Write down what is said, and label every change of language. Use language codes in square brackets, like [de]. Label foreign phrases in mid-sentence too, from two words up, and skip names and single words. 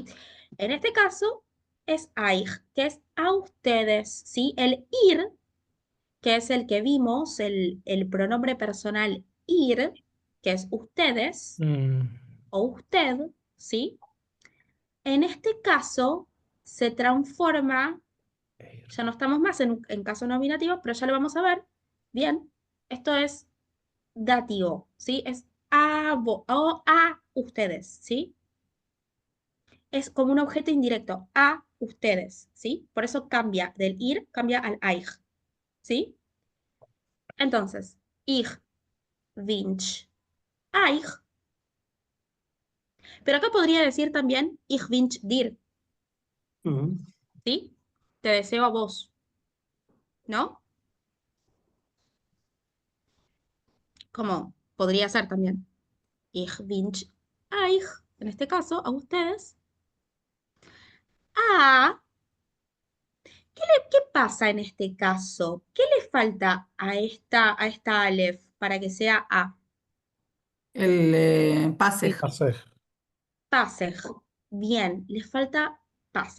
[es] En este caso es euch, que es a ustedes, ¿sí? El ir, que es el que vimos, el pronombre personal ir, que es ustedes Mm. o usted, ¿sí? En este caso se transforma, ya no estamos más en caso nominativo, pero ya lo vamos a ver. Bien, esto es dativo, ¿sí? Es a, o a ustedes, ¿sí? Es como un objeto indirecto, a ustedes, ¿sí? Por eso cambia del ir, cambia al euch, ¿sí? Entonces, [yi] איך ווינטש אײַך, [es] pero acá podría decir también [yi] איך ווינטש דיר, [es] Mhm. ¿sí? Te deseo a vos, ¿no? Como podría ser también. [yi] איך ווינטש אײַך, [es] en este caso, a ustedes. Ah, ¿qué pasa en este caso? ¿Qué le falta a esta Aleph para que sea A? El pase. Pasej. Pasej. Bien, le falta pasej.